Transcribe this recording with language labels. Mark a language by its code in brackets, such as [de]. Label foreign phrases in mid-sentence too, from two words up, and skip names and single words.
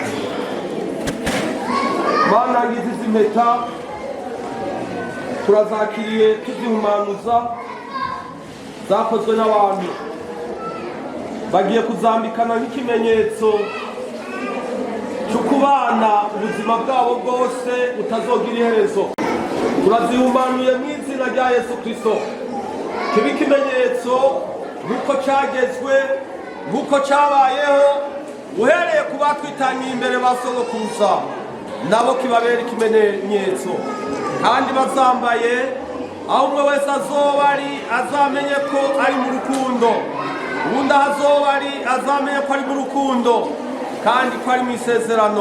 [rn] Mana ngizi izi mpeta turazakiriye tuzihumanuza zakozwe n'abantu bagiye kuzambikana nk'ikimenyetso cyo kubana ubuzima bwabo bwose utazogira iherezo. Turazihumanuye mu izina rya Yesu Kristo, kibe ikimenyetso nk'uko cyagezwe, nk'uko cyabayeho uhereye ku batwitangiye imbere ba sogokuruza, nabo kibabera ikimenyetso. Kandi bazambaye aho umwe wese azoba ari azamenye ko ari mu rukundo, ubundi aho azoba ari azamenye ko ari mu rukundo kandi ko ari mu isezerano.